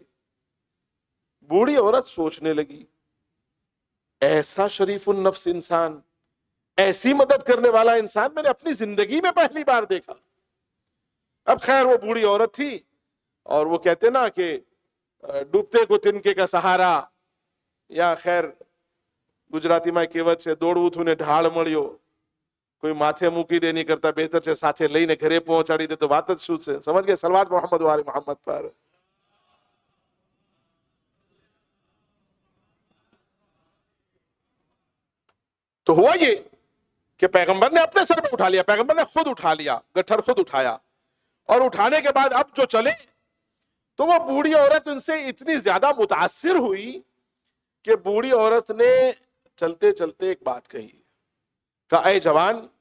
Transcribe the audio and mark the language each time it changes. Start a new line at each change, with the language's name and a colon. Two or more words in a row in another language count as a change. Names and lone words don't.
Urdu: بوڑھی عورت سوچنے لگی ایسا شریف النفس انسان، ایسی مدد کرنے والا انسان میں نے اپنی زندگی میں پہلی بار دیکھا. اب خیر وہ بوڑھی عورت تھی اور وہ کہتے نا کہ ڈوبتے کو تنکے کا سہارا، یا خیر گجراتی میں کہوت سے
Gujarati: દોડવું ને ઢાળ મળ્યો. કોઈ માથે મૂકી દે નહીં કરતા બહેતર છે સાથે લઈને ઘરે પહોંચાડી દે તો વાત જ શું છે.
Urdu: سمجھ گئے؟ صلوات محمد و آل محمد پر. تو ہوا یہ کہ پیغمبر نے اپنے سر پہ اٹھا لیا، پیغمبر نے خود اٹھا لیا، گٹھر خود اٹھایا، اور اٹھانے کے بعد اب جو چلے تو وہ بوڑھی عورت ان سے اتنی زیادہ متاثر ہوئی کہ بوڑھی عورت نے چلتے چلتے ایک بات کہی، کہا اے جوان,